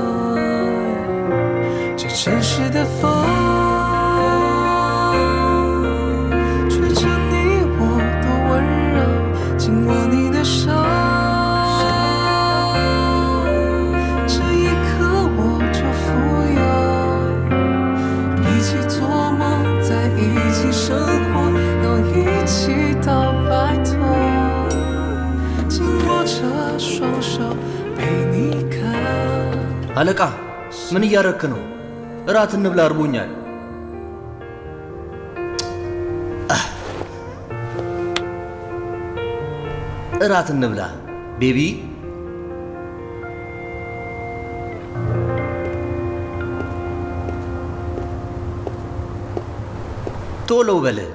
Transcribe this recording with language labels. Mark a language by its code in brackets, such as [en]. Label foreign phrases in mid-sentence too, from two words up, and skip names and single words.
[zh] 这城市的风吹着你我的温柔，紧握你的手，这一刻我就富有。一起做梦，在一起生活，要一起到白头，紧握着双手陪你看。 [am] አለቃ ምን እያረክ ነው? እራት እንብላ እርቦኛል። እራት እንብላ ቤቢ። ቶሎ በለ።